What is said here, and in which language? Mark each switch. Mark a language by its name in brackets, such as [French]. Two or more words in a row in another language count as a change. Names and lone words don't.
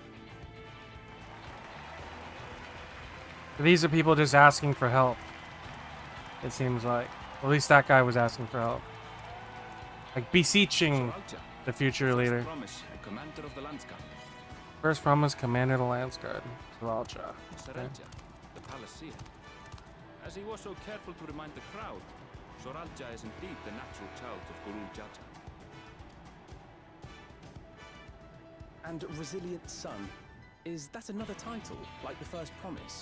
[English] These are people just asking for help. It seems like. At least that guy was asking for help. Like beseeching the future leader. Promise, and commander of the Landsguard. First promise, commander of the Landsguard. Saralja. Saralja, the Palaceer. As he was so careful to remind the crowd, Saralja is indeed the natural child of Gurul Jaja. And Resilient Son, is that another title, like the first promise?